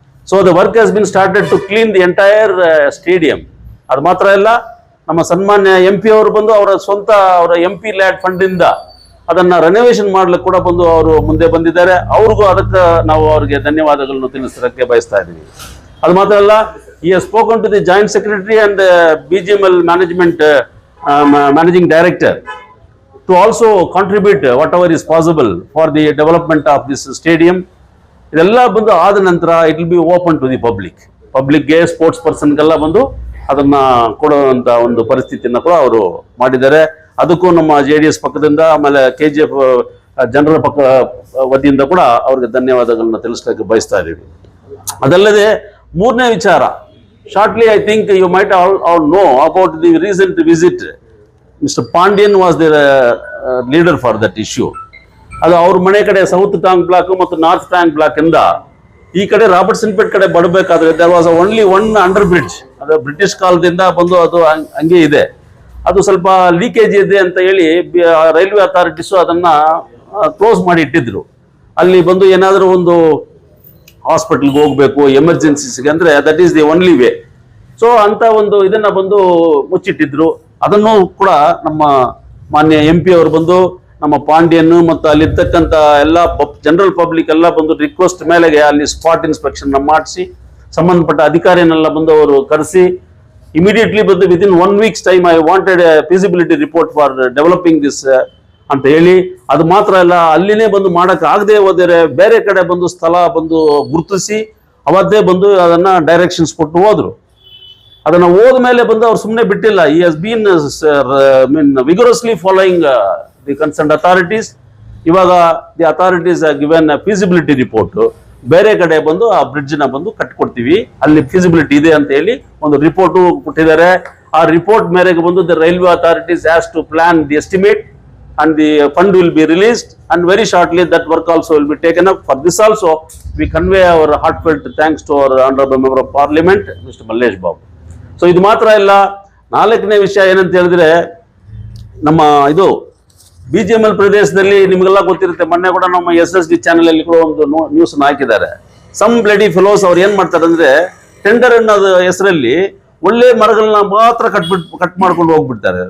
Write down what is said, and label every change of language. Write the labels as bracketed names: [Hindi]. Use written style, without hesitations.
[English] So the work has been started to clean the entire stadium. [Kannada] ಅದು ಮಾತ್ರ ಇಲ್ಲ, ನಮ್ಮ ಸನ್ಮಾನ್ಯ MP ಅವರು ಬಂದು ಅವರ ಸ್ವಂತ ಅವರ MP ಲ್ಯಾಡ್ ಫಂಡ್ ಇಂದ ಅದನ್ನ ರೆನೋವೇಷನ್ ಮಾಡ್ಲಿಕ್ಕೆ ಕೂಡ ಬಂದು ಅವರು ಮುಂದೆ ಬಂದಿದ್ದಾರೆ. ಅವ್ರಿಗೂ ಅದಕ್ಕೆ ನಾವು ಅವರಿಗೆ ಧನ್ಯವಾದಗಳನ್ನು ತಿಳಿಸೋದಕ್ಕೆ ಬಯಸ್ತಾ ಇದ್ದೀವಿ. ಅದು ಮಾತ್ರ ಅಲ್ಲ, [English] he has spoken to the joint secretary and BGML management managing director to also contribute whatever is possible for the development of this stadium. [Kannada] ಇದೆಲ್ಲ ಬಂದು ಆದ ನಂತರ [English] it will be open to the ಪಬ್ಲಿಕ್ಗೆ [Kannada] sports ಪರ್ಸನ್ಗೆಲ್ಲ ಬಂದು ಅದನ್ನ ಕೊಡುವಂತ ಒಂದು ಪರಿಸ್ಥಿತಿಯನ್ನ ಕೂಡ ಅವರು ಮಾಡಿದ್ದಾರೆ. ಅದಕ್ಕೂ ನಮ್ಮ JDS ಪಕ್ಕದಿಂದ ಆಮೇಲೆ KGF ಜನರ ಪಕ್ಕ ವತಿಯಿಂದ ಕೂಡ ಅವ್ರಿಗೆ ಧನ್ಯವಾದಗಳನ್ನ ತಿಳಿಸ್ಲಿಕ್ಕೆ ಬಯಸ್ತಾ ಇದ್ದೀವಿ. ಅದಲ್ಲದೆ ಮೂರನೇ ವಿಚಾರ, [English] Shortly I think you might all know about the recent visit. Mr. Pandian was the leader for that issue. [Kannada] ಅದು ಅವ್ರ ಮನೆ ಕಡೆ ಸೌತ್ ಟಾಂಗ್ ಬ್ಲಾಕ್ ಮತ್ತು ನಾರ್ತ್ ಟಾಂಗ್ ಬ್ಲಾಕ್ ಇಂದ ಈ ಕಡೆ ರಾಬರ್ಟ್ಸನ್ ಪೇಟ್ ಕಡೆ ಬಡಬೇಕಾದ್ರೆ [English] There was only one under bridge. [Kannada] ಅದು ಬ್ರಿಟಿಷ್ ಕಾಲದಿಂದ ಬಂದು ಅದು ಹಂಗೆ ಇದೆ, ಅದು ಸ್ವಲ್ಪ ಲೀಕೇಜ್ ಇದೆ ಅಂತ ಹೇಳಿ ರೈಲ್ವೆ ಅಥಾರಿಟೀಸು ಅದನ್ನ ಕ್ಲೋಸ್ ಮಾಡಿ ಇಟ್ಟಿದ್ರು. ಅಲ್ಲಿ ಬಂದು ಏನಾದರೂ ಒಂದು ಹಾಸ್ಪಿಟಲ್ಗೆ ಹೋಗ್ಬೇಕು ಎಮರ್ಜೆನ್ಸಿಸ್ಗೆ ಅಂದ್ರೆ [English] That is the only way. [Kannada] So ಅಂತ ಒಂದು ಇದನ್ನ ಬಂದು ಮುಚ್ಚಿಟ್ಟಿದ್ರು. ಅದನ್ನು ಕೂಡ ನಮ್ಮ ಮಾನ್ಯ MP ಅವರು ಬಂದು ನಮ್ಮ ಪಾಂಡ್ಯನ್ ಮತ್ತು ಅಲ್ಲಿರ್ತಕ್ಕಂಥ ಎಲ್ಲ ಜನರಲ್ ಪಬ್ಲಿಕ್ ಎಲ್ಲ ಬಂದು ರಿಕ್ವೆಸ್ಟ್ ಮೇಲೆಗೆ ಅಲ್ಲಿ ಸ್ಪಾಟ್ ಇನ್ಸ್ಪೆಕ್ಷನ್ ಮಾಡಿಸಿ ಸಂಬಂಧಪಟ್ಟ ಅಧಿಕಾರಿಯನ್ನೆಲ್ಲ ಬಂದು ಅವರು ಕರೆಸಿ ಇಮಿಡಿಯೇಟ್ಲಿ ಬಂದು [English] within 1 week's time I wanted a feasibility report for developing this [Kannada] ಅಂತ ಹೇಳಿ. ಅದು ಮಾತ್ರ ಅಲ್ಲ, ಅಲ್ಲಿನೇ ಬಂದು ಮಾಡಕ್ ಆಗದೆ ಹೋದರೆ ಬೇರೆ ಕಡೆ ಬಂದು ಸ್ಥಳ ಬಂದು ಗುರುತಿಸಿ ಅವತ್ತೇ ಬಂದು ಅದನ್ನ ಡೈರೆಕ್ಷನ್ಸ್ ಕೊಟ್ಟು ಹೋದ್ರು. ಅದನ್ನ ಹೋದ ಮೇಲೆ ಬಂದು ಅವ್ರು ಸುಮ್ಮನೆ ಬಿಟ್ಟಿಲ್ಲ. [English] he has been vigorously following the concerned authorities. [Kannada] ಇವಾಗ [English] the authorities given feasibility report, [Kannada] ಬೇರೆ ಕಡೆ ಬಂದು ಆ ಬ್ರಿಡ್ಜ್ ನ ಬಂದು ಕಟ್ಕೊಡ್ತೀವಿ, ಅಲ್ಲಿ ಫೀಸಿಬಿಲಿಟಿ ಇದೆ ಅಂತ ಹೇಳಿ ಒಂದು ರಿಪೋರ್ಟ್ ಕೊಟ್ಟಿದ್ದಾರೆ. ಆ ರಿಪೋರ್ಟ್ ಮೇರೆಗೆ ಬಂದು [English] The railway authorities has to plan the estimate and the fund will be released and very shortly that work also will be taken up. For this also we convey our heartfelt thanks to our honorable member of parliament Mr. Mallesh Babu. [Kannada] So ಇದು ಮಾತ್ರ ಇಲ್ಲ, ನಾಲ್ಕನೇ ವಿಷಯ ಏನಂತ ಹೇಳಿದ್ರೆ ನಮ್ಮ ಇದು BGML ಪ್ರದೇಶದಲ್ಲಿ ನಿಮಗೆಲ್ಲ ಗೊತ್ತಿರುತ್ತೆ, ಮೊನ್ನೆ ಕೂಡ ನಮ್ಮ SSD ಚಾನೆಲ್ ಅಲ್ಲಿ ಕೂಡ ಒಂದು ನ್ಯೂಸ್ ಹಾಕಿದ್ದಾರೆ. [English] some bloody fellows [Kannada] ಅವ್ರು ಏನ್ ಮಾಡ್ತಾರೆ ಅಂದ್ರೆ ಟೆಂಡರ್ ಅನ್ನೋದು ಹೆಸರಲ್ಲಿ ಒಳ್ಳೆ ಮರಗಳನ್ನ ಮಾತ್ರ ಕಟ್ ಮಾಡ್ಕೊಂಡು ಹೋಗ್ಬಿಡ್ತಾರೆ.